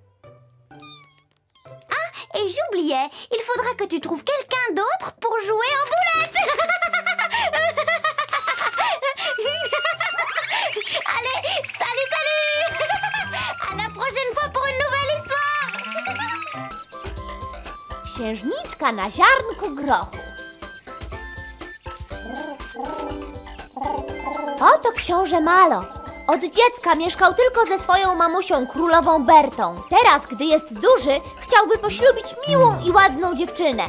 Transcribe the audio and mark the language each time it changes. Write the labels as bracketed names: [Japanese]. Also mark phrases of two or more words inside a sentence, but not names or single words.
[French] Ah, et j'oubliais, il faudra que tu trouves quelqu'un d'autre pour jouer aux boulettes. Allez, salut! À la prochaine fois pour une nouvelle histoire. [Polish] Księżniczka na ziarnku grochu. Oto książę Malo. Od dziecka mieszkał tylko ze swoją mamusią, królową Bertą. Teraz, gdy jest duży, chciałby poślubić miłą i ładną dziewczynę.